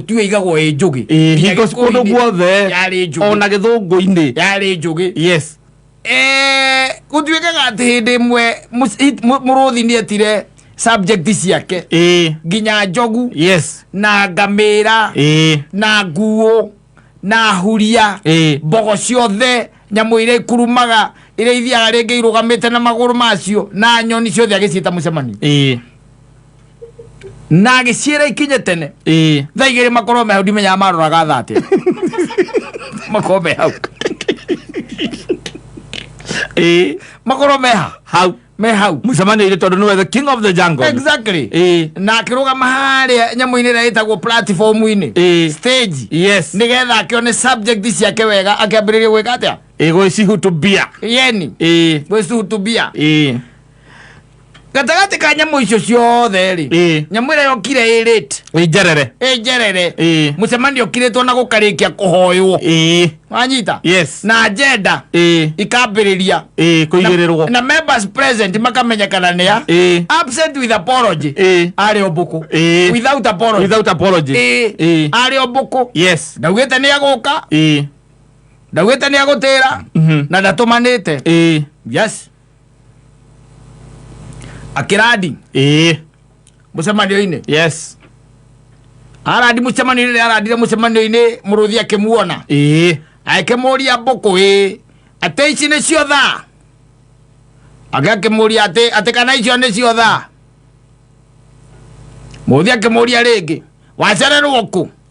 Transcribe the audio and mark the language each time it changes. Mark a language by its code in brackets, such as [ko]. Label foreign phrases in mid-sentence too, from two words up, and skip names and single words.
[ki] tiwe igagwo ĩ njũgĩ kũndũ guothe ona gĩthũngũ-inĩ yarĩ njũgĩ gũtuĩkaga atĩ hĩndĩ ĩmwe mũrũthi nĩ etire subject ciake nginya njogu na ngamĩra na nguũ na huria mbogo ciothe nyamũ iria ikurumaga iria ithiaga rĩngĩ irũgamĩte na magũrũ macio na nyoni ciothe agĩciĩta mũcemanio na agĩciĩra ikinye tene thaa igĩrĩ makorwo me hau ndimenyaga maroraga thaa atĩa makorwo me hau makorwo me hau mũcemanio ile tondũ nĩwe [en] the king of the jungle exactly [ki] na akĩrũgama harĩa nyamũ-inĩ ĩrĩa ĩtagwo platform-inĩ stage nĩgetha akĩone subject ciake wega akĩambĩrĩria gwĩka atĩa gwĩcihutubia yeni gwĩcihutubia gatagatĩ ka nyamũ icio ciothe rĩ nyamũ ĩrĩa yokire njerere mũcemanio ũkirĩtwo na gũkarĩkia kũhoywo wanyita na agenda ikambĩrĩria kũigĩrĩrwo na [en] members present [ki] makamenyekana nĩa [en] absent with apology [ki] arĩ o Mbũkũ [en] without apology [ki] arĩ o Mbũkũ ndaugĩte nĩ agũka ndaugĩte nĩ agũtĩra na ndatũmanĩte akiradi mũcemanio-inĩ aradi mũcemanio-inĩ aradire mũcemanio-inĩ mũrũthi akĩmuona akĩmũria Mbũkũ atĩ ici nĩcio thaa akĩmũria atĩ kana icio nĩcio thaa mũrũthi akĩmũria rĩngĩ wacererwo kũ